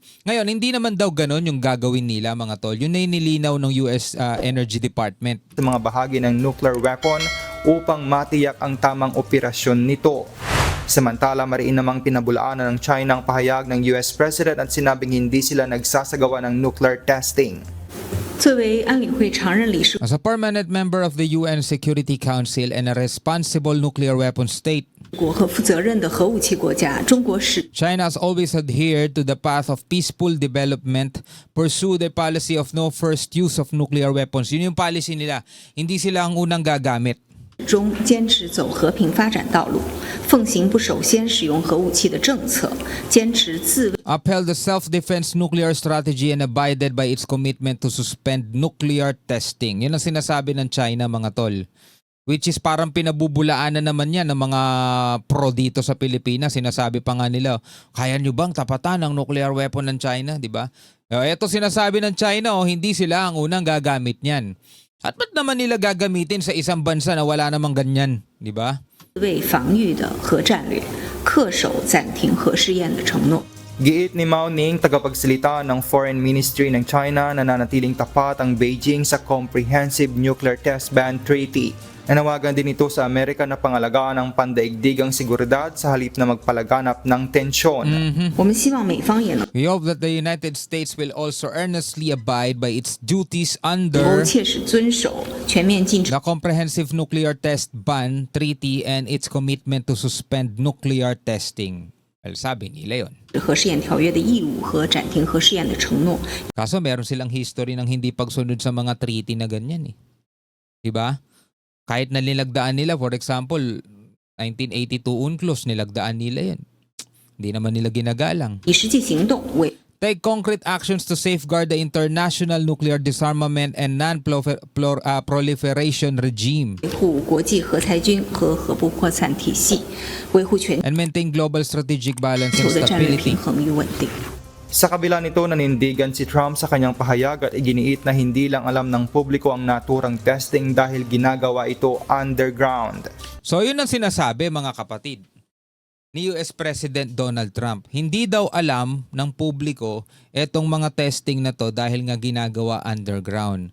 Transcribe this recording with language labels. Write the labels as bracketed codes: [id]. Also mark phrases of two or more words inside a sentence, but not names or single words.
[tl] Ngayon, hindi naman daw ganon yung gagawin nila, mga tol. Yun na nilinaw ng US Energy Department. Sa mga bahagi ng [en] nuclear weapon [tl] upang matiyak ang tamang operasyon nito. Samantala, mariin namang pinabulaanan ng China ang pahayag ng US President at sinabing hindi sila nagsasagawa ng [en] nuclear testing. As a permanent member of the UN Security Council and a responsible nuclear weapon state, [zh] 国和负责任的核武器国家，中国始 [en] China has always adhered to the path of peaceful development, pursue the policy of no first use of nuclear weapons. [tl] Yun yung policy nila. Hindi sila ang unang gagamit. [zh] 终坚持走和平发展道路，奉行不首先使用核武器的政策，坚持自卫 [en] Upheld the self-defense nuclear strategy and abided by its commitment to suspend nuclear testing. [tl] Yun ang sinasabi ng China, mga tol. [en] Which is [tl] parang pinabubulaanan naman yan ng mga pro dito sa Pilipinas. Sinasabi pa nga nila, kaya nyo bang tapatan ang [en] nuclear weapon [tl] ng China, di ba? Ito sinasabi ng China, hindi sila ang unang gagamit niyan. At ba't naman nila gagamitin sa isang bansa na wala namang ganyan, di ba? [zh] 卫防御的核战略，恪守暂停核试验的承诺。 [tl] Giit ni Mao Ning, tagapagsalita ng Foreign Ministry ng China, na nanatiling tapat ang Beijing sa Comprehensive Nuclear Test Ban Treaty. Nanawagan din ito sa Amerika na pangalagaan ang pandaigdigang seguridad sa halip na magpalaganap ng tensyon. [zh] 我们希望美方也能 [en] We hope that the United States will also earnestly abide by its duties [zh] 够 [en] under [zh] 切实遵守全面禁止 [en] the Comprehensive Nuclear Test Ban Treaty and its commitment to suspend nuclear testing. [tl] Well, sabi nila yun. [zh] 核试验条约的义务和暂停核试验的承诺。 [tl] Kaso meron silang history ng hindi pagsunod sa mga treaty na ganyan eh. Diba? Kahit na nilagdaan nila, [en] for example, [tl] 1982 UNCLOS, nilagdaan nila yan. Hindi naman nila ginagalang. [zh] 以实际行动为 [en] Take concrete actions to safeguard the international nuclear disarmament and non-proliferation regime [zh] 维护国际核裁军和核不扩散体系，维护全 [en] and maintain global strategic balance [zh] 球 [en] and [zh] 的战略 [en] stability. [zh] 平衡与稳定。 [tl] Sa kabila nito, nanindigan si Trump sa kanyang pahayag at iginiit na hindi lang alam ng publiko ang naturang testing dahil ginagawa ito underground. So yun ang sinasabi, mga kapatid, ni US President Donald Trump. Hindi daw alam ng publiko etong mga testing na to dahil nga ginagawa underground.